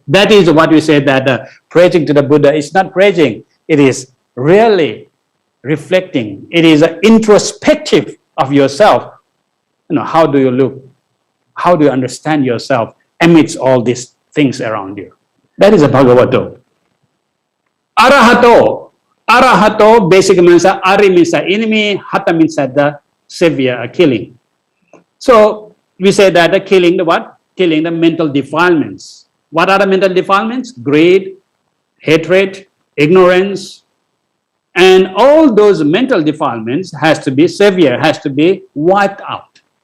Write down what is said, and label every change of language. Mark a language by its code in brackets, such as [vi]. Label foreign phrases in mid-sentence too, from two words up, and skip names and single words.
[en] That is what we say that praising to the Buddha is not praising, it is really reflecting. It is an introspective of yourself. How do you look? How do you understand yourself amidst all these things around you? That is a [pi] Bhagavato. Arahato. [en] Arahato basically means Ari means the enemy, Hata means the savior, killing. So we say that the killing the what? Killing the mental defilements. What are the mental defilements? Greed, hatred, ignorance, and all those mental defilements has to be severe, has to be wiped out.